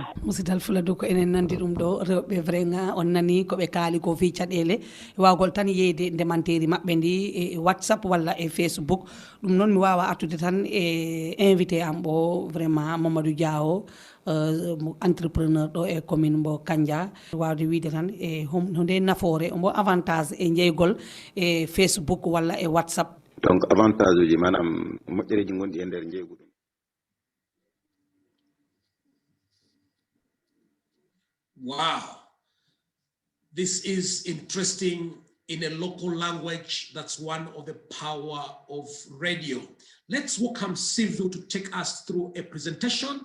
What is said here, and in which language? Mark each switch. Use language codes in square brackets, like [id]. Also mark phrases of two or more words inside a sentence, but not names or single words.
[ff] musidal fuladu ko enen nandi ɗum ɗo rewɓe vraiment on nani koɓe kaali ko fi caɗele wawgol tan yeyde ndemanteri maɓɓe ndi e whatsapp walla e facebook ɗum noon mi wawa artude tan e invité am ɓo vraiment Mamadou Diawo entrepreneur ɗo e commune mbo Kandia wawde wiide tan e hunde nafoore mbo avantage e jeeygol e facebook walla e whatsapp [fr] donc avantage [ff] uji manam moƴƴereji gonɗi e nder jeygu ɗum. [en] Wow, this is interesting in a local language. That's one of the power of radio. Let's welcome Sylvie to take us through a presentation.